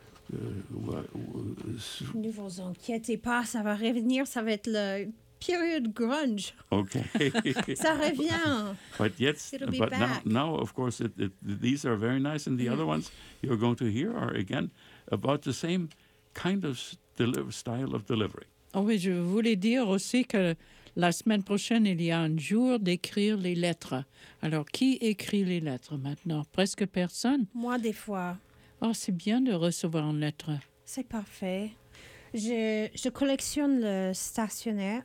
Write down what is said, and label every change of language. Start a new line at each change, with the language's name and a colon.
French: Ne vous inquiétez pas, ça va revenir, ça va être le period grunge.
English: Okay.
French: Ça revient.
English: But yet, now, of course, these are very nice, and the other ones you're going to hear are again about the same kind of style of delivery.
French: Oh oui, je voulais dire aussi que la semaine prochaine, il y a un jour d'écrire les lettres. Alors, qui écrit les lettres maintenant? Presque personne. Moi, des fois. Oh, c'est bien de recevoir une lettre. C'est parfait. Je collectionne le stationnaire.